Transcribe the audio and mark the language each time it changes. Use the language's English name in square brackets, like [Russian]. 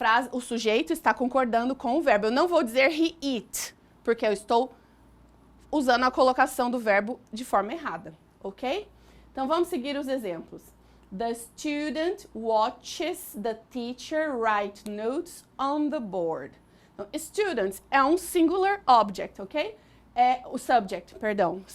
[Portuguese] O sujeito está concordando com o verbo. Eu não vou dizer [English] he eat, [Portuguese] porque eu estou usando a colocação do verbo de forma errada, ok? Então, vamos seguir os exemplos. [English] The student watches the teacher write notes on the board. [Portuguese] Então, student é um [English] singular object, [Portuguese] ok? O subject, perdão.